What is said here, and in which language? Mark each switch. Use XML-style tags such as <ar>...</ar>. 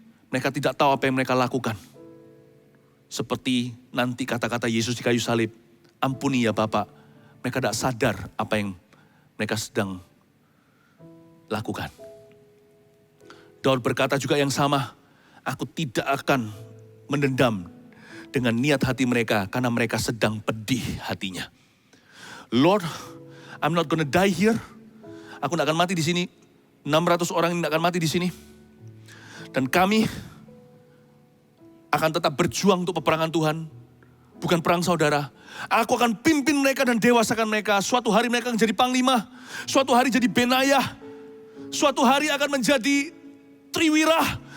<id>Mereka tidak tahu apa yang mereka lakukan. Seperti nanti kata-kata Yesus di kayu salib. Ampuni ya Bapak. Mereka tidak sadar apa yang mereka sedang lakukan. Daud berkata juga yang sama. Aku tidak akan mendendam dengan niat hati mereka karena mereka sedang pedih hatinya.</id> <en>Lord, I'm not gonna die here.</en> <id>Aku tidak akan mati di sini. 600 orang tidak akan mati di sini. Dan kami akan tetap berjuang untuk peperangan Tuhan. Bukan perang saudara. Aku akan pimpin mereka dan dewasakan mereka. Suatu hari mereka akan jadi panglima. Suatu hari jadi benayah. Suatu hari akan menjadi triwirah.</id>